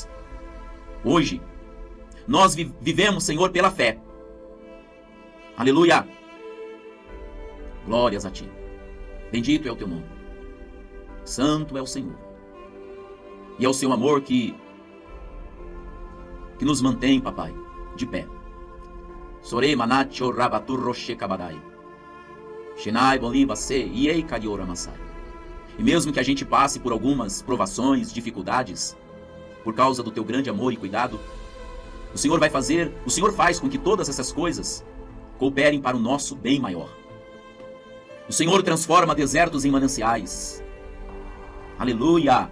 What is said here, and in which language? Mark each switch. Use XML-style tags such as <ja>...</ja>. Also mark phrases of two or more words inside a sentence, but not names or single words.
<pt>Hoje, nós vivemos, Senhor, pela fé. Aleluia. Glórias a Ti. Bendito é o Teu nome. Santo é o Senhor. E é o Seu amor que nos mantém, papai, de pé. Sorei manacho rabatur roche kabadai. Shinai boliva se iei kadiora masai. E mesmo que a gente passe por algumas provações, dificuldades, por causa do Teu grande amor e cuidado, o Senhor faz com que todas essas coisas cooperem para o nosso bem maior. O Senhor transforma desertos em mananciais. Aleluia!</pt>